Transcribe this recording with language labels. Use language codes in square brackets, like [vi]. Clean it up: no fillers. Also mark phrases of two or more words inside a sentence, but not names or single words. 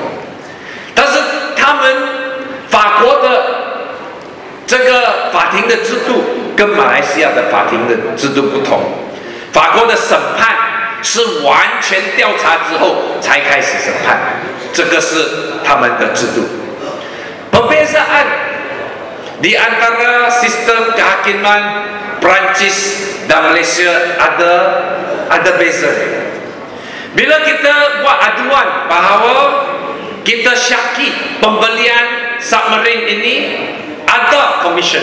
[zh] 但是他们法国的这个法庭的制度跟马来西亚的法庭的制度不同，法国的审判是完全调查之后才开始审判，这个是他们的制度。 [ms] Perbezaan di antara sistem kehakiman Perancis dan Malaysia ada beza. Bila kita buat aduan bahawa kita syaki pembelian submarine ini ada komisen.